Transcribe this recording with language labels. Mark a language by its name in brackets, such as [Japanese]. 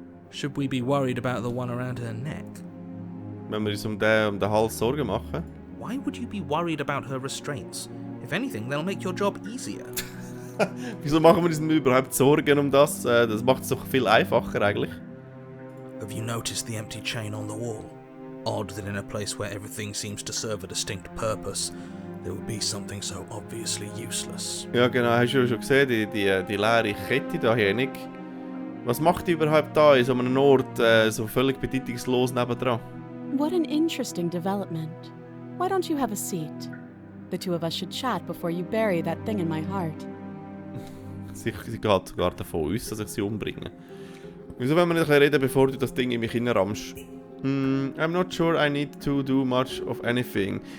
[English] Should we be worried about the one around her neck? [German] Wenn wir uns um den Hals Sorgen machen. [English] Why would you be worried about her restraints? If anything, they'll make your job easier. [German] Wieso machen wir uns überhaupt Sorgen um das? Das macht es doch viel einfacher eigentlich. [English] Have you noticed the empty chain on the wall? Odd that in a place where everything seems to serve a distinct purpose, there would be something so obviously useless. [German] Ja genau, hast du schon gesehen, die leere Kette da hier nicht. Was macht die überhaupt da in so einem Ort so völlig bedeutungslos nebendran? [English] What an interesting development. Why don't you have a seat? The two of us should chat before you bury that thing in my heart. [German] Sie geht sogar davon aus, dass ich sie umbringe. Wieso wollen wir nicht reden, bevor du das Ding in mich hineinrammst? [English] I'm not sure I need to do much of anything.